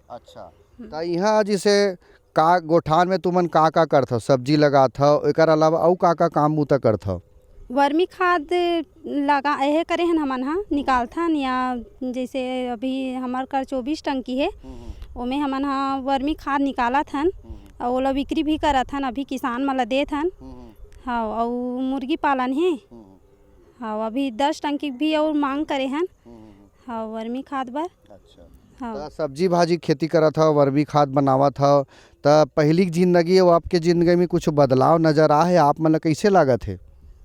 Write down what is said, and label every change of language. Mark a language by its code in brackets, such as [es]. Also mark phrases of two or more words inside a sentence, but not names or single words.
[hne] अच्छा, तो यहाँ जैसे का गोठान में तुमन का करत हो, सब्जी लगात हो, एकर अलावा और का काम बूता करत हो? वर्मी खाद लगा यह करे हन हमन हाँ, निकालथन, या जैसे अभी हमार कर 24 टंकी है, ओमे हमन हाँ वर्मी खाद निकालत हन और ओला बिक्री भी करत हन, अभी किसान मन ला देत हन। हाँ, और मुर्गी पालन है। हाँ, अभी 10 टंकी भी और मांग करे हन। हाँ, वर्मी खाद बर। अच्छा, हाँ, सब्जी भाजी खेती करत हो, वर्मी खाद बनावत हो, तो पहली जिंदगी और आपके ज़िंदगी में कुछ बदलाव नज़र आ है आप मतलब कैसे लागत है?